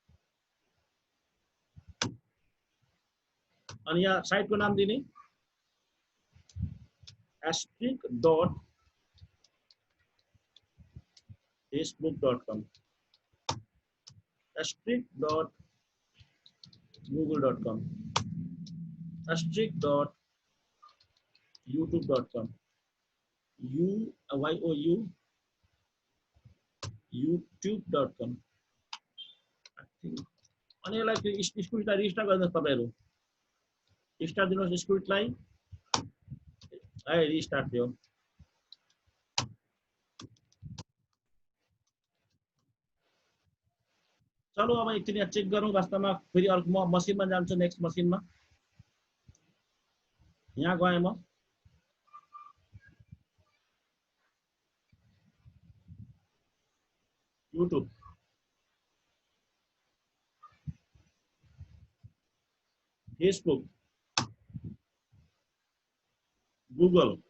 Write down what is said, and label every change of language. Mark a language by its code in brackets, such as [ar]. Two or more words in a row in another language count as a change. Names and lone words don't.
[ne] अनि यहाँ साइटको नाम दिने *facebook.com, *google.com, *youtube.com, youtube.com। अनि यसलाई स्क्विडलाई रिस्टार्ट गर्नुहोस्, तपाईँहरू स्टार्ट दिनुहोस् स्क्विडलाई, है रिस्टार्ट दियो। चलो अब एकचोटि यहाँ चेक गरौँ वास्तवमा, फेरि अर्को म मसिनमा जान्छु, नेक्स्ट मसिनमा यहाँ गएँ म, युट्युब, फेसबुक, गूगल,